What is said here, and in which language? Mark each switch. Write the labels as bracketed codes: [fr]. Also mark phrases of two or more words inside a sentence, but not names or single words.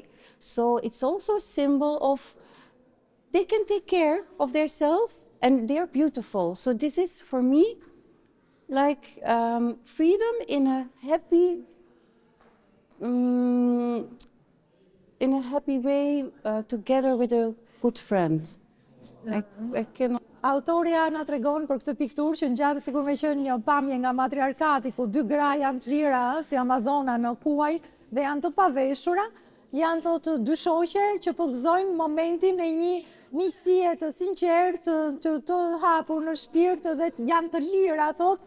[en] So it's also a symbol of they can take care of themselves and they're beautiful. So this is for me like freedom in a happy way together with a good friend. I cannot... [sq] Autorja na tregon për këtë pikturë që ngjan sikur me qenë një pamje nga matriarkati ku dy gra janë të lira si Amazona në kuaj dhe janë të paveshura, janë thotë dy shoqe që po gëzojnë momentin e një miqësie të sinqertë, të hapur në shpirt dhe janë të lira thotë.